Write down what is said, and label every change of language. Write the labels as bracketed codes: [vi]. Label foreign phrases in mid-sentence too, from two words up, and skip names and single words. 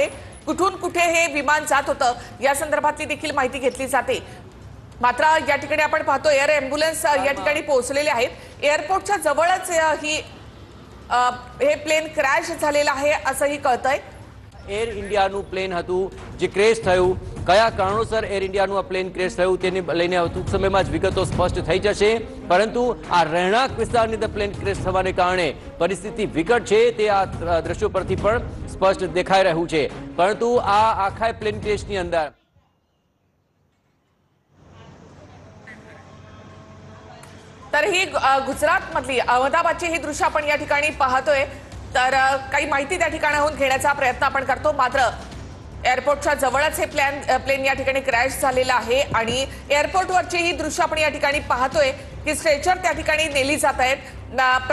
[mr] कुठून कुठे हे विमान जात होतं या संदर्भातली देखील माहिती घेतली जाते। मात्र या ठिकाणी आपण पाहतो [en] air ambulance [mr] या ठिकाणी पोहोचलेले आहेत। एअरपोर्टच्या जवळच हे [en] plane crash [mr] झालेलं आहे असंही कळतंय। [gu] एअर इंडियाનું પ્લેન હતું જે ક્રેશ થયું, કયા કારણોસર એર ઇન્ડિયાનું આ [en] plane crash [gu] થયું તેને લઈને ટૂંક સમયમાં જ વિગતો સ્પષ્ટ થઈ જશે। પરંતુ આ રહેણાંક વિસ્તારની અંદર [en] plane crash [gu] થવાને કારણે પરિસ્થિતિ વિકટ છે તે આ દ્રશ્યો પરથી પણ સ્પષ્ટ દેખાઈ રહ્યું છે। પરંતુ આ આખા [en] plane crashની [gu] અંદર [mr] तर ही गुजरातमधली अहमदाबादची ही दृश्य आपण या ठिकाणी पाहतोय। तर काही माहिती त्या ठिकाणाहून घेण्याचा प्रयत्न आपण करतो। मात्र एअरपोर्टच्या जवळच हे प्लेन या ठिकाणी क्रॅश झालेला आहे आणि एअरपोर्टवरची ही दृश्य आपण या ठिकाणी पाहतोय की स्ट्रेचर त्या ठिकाणी नेली जात आहेत प्रवाशांकडनं।